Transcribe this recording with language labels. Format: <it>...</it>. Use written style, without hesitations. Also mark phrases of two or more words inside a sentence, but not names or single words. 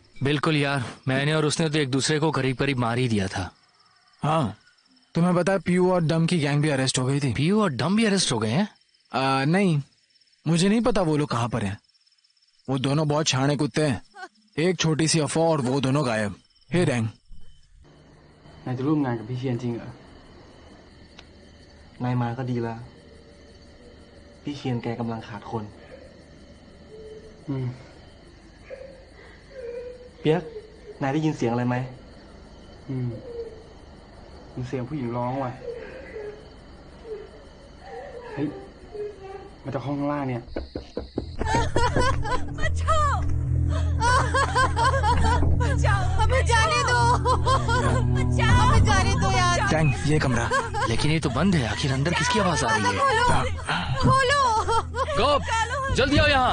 <hi>बिल्कुल यार, मैंने और उसने तो एक दूसरे को करीब करीब मार ही दिया था। हाँ, तुम्हें पता है पीयू और डम की गैंग भी अरेस्ट हो गई थी। पीयू और डम भी अरेस्ट हो गए हैं? नहीं, मुझे नहीं पता वो लोग कहाँ पर हैं। वो दोनों बहुत छाने कुत्ते हैं। एक छोटी सी अफवाह और वो दोनों गायब। हे डैंग,</hi> <th>นายจะร่วมงานกับพี่เชียนจริงเหรอ นายมาก็ดีแล้ว พี่เชียนแกกำลังขาดคน เปียก นายได้ยินเสียงอะไรไหม มีเสียงผู้หญิงร้องว่ะ เฮ้ย มาจากห้องข้างล่างเนี่ย</th> <hi>हमें जाने दो, हमें जाने दो यार। डैंग, ये कमरा। लेकिन ये तो बंद है, आखिर अंदर किसकी आवाज आ रही है? खोलो। गोप, जल्दी आओ यहाँ।</hi>